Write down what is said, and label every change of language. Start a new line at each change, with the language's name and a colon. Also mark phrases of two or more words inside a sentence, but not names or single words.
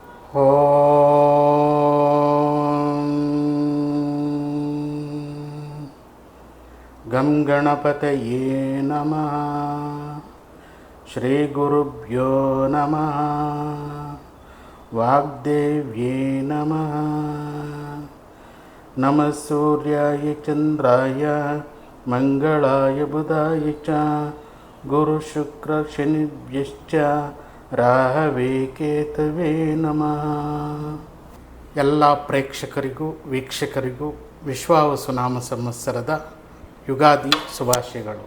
Sanskrit: ಓಂ ಗಂ ಗಣಪತಯೇ ನಮಃ. ಶ್ರೀ ಗುರುಭ್ಯೋ ನಮಃ. ವಾಗ್ದೇವ್ಯೇ ನಮಃ. ನಮಃ ಸೂರ್ಯಾಯ ಚಂದ್ರಾಯ ಮಂಗಳಾಯ ಬುಧಾಯ ಚ ಗುರು ಶುಕ್ರ ಶನಿಭ್ಯಶ್ಚ ರಾಹವೇ ಕೇತವೇ ನಮಃ.
Kannada: ಎಲ್ಲ ಪ್ರೇಕ್ಷಕರಿಗೂ ವೀಕ್ಷಕರಿಗೂ ವಿಶ್ವಾವಸು ನಾಮ ಸಂವತ್ಸರದ ಯುಗಾದಿ ಶುಭಾಶಯಗಳು.